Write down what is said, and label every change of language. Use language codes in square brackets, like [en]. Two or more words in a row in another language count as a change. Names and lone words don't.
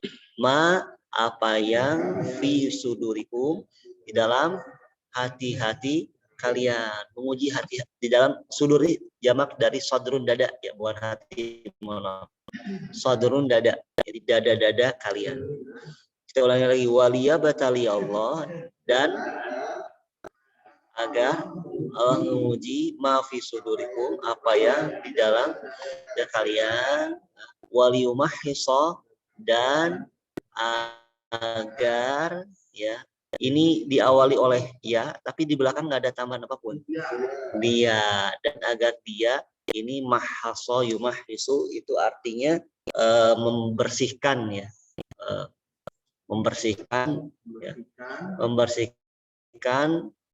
[id] Apa yang [ar] في صدوركم, [id] di dalam hati-hati kalian, menguji hati di dalam sudur, jamak dari sodrun dada ya, bukan hati, sodrun dada, jadi dada-dada kalian. Kita ulangi lagi, [ar] وليبتلي الله, [id] dan agar Allah menguji [ar] ما في صدوركم, [id] apa yang di dalam dada kalian, waliyumahhisa, dan agar ya, ini diawali oleh ya, tapi di belakang nggak ada tambahan apapun. Dia, dan agar dia, ini [ar] محص يمحص [id] itu artinya membersihkan ya, membersihkan ya, membersihkan